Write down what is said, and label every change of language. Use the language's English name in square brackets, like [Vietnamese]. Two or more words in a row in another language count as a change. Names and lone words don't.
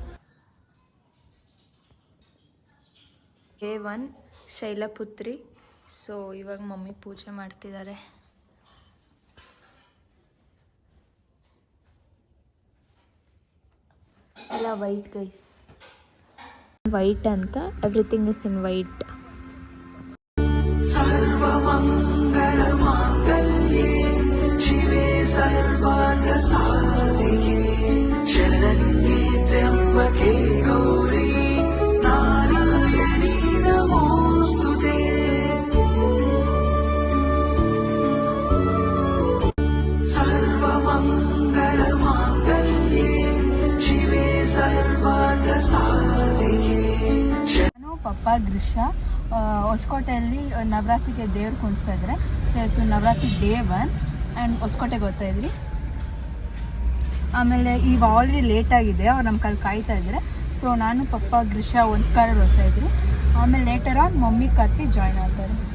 [English] ಡೇ 1 ಶೈಲಪುತ್ರಿ. [Kannada] ಸೊ ಇವಾಗ ಮಮ್ಮಿ ಪೂಜೆ ಮಾಡ್ತಿದ್ದಾರೆ. [English] ಎಲ್ಲ white guys, white ಅಂತ everything is in white. [Sanskrit] सर्वमङ्गलमाङ्गल्ये शिवे सर्वार्थसाधिके शरण्ये त्र्यम्बके गौरी नारायणी नमोऽस्तुते. सर्वमङ्गलमाङ्गल्ये शिवे सर्वार्थसाधिके. [Kannada] ಪಪ್ಪ ಗ್ರೀಷ ಹೊಸಕೋಟೆಯಲ್ಲಿ ನವರಾತ್ರಿಗೆ ದೇವ್ರು ಕುಣಿಸ್ತಾ ಇದ್ದಾರೆ. ಸೊ ಇವತ್ತು ನವರಾತ್ರಿ ಡೇ 1 ಆ್ಯಂಡ್ ಹೊಸಕೋಟೆಗೆ ಹೋಗ್ತಾ ಇದ್ರಿ. ಆಮೇಲೆ ಈಗ [English] already late [Kannada] ಆಗಿದೆ, ಅವ್ರು ನಮ್ಮ ಕಾಲ ಕಾಯ್ತಾ ಇದ್ದಾರೆ. ಸೊ ನಾನು ಪಪ್ಪ ಗ್ರೀಷ ಒಂದು ಕಾರಲ್ಲಿ ಹೋಗ್ತಾ ಇದ್ರಿ. ಆಮೇಲೆ [English] later on [Kannada] ಮಮ್ಮಿ ಕತ್ತಿ ಜಾಯ್ನ್ ಆಗ್ತಾರೆ.